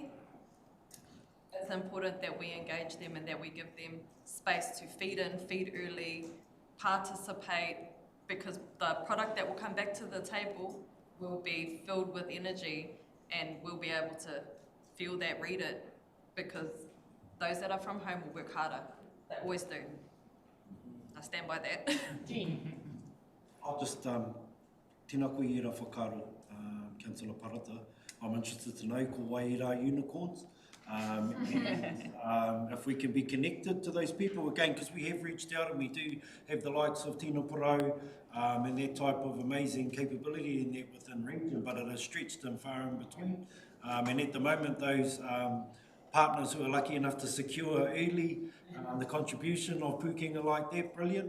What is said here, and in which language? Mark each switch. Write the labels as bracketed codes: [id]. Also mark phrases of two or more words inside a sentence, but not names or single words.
[en] It's important that we engage them and that we give them space to feed in, feed early, participate, because the product that will come back to the table will be filled with energy and we'll be able to feel that, read it, because those that are from home will work harder. They always do. I stand by that. I'll just, [mi] tēnā koe i rā whakaaro, Councillor Parata. [en] I'm interested to know [mi] ko wai i rā [en] unicorns. If we can be connected to those people, again, because we have reached out and we do have the likes of Tino Porau and that type of amazing capability in that within region, but it is stretched and far in between. And at the moment, those partners who are lucky enough to secure early the contribution of Pukenga like that, brilliant.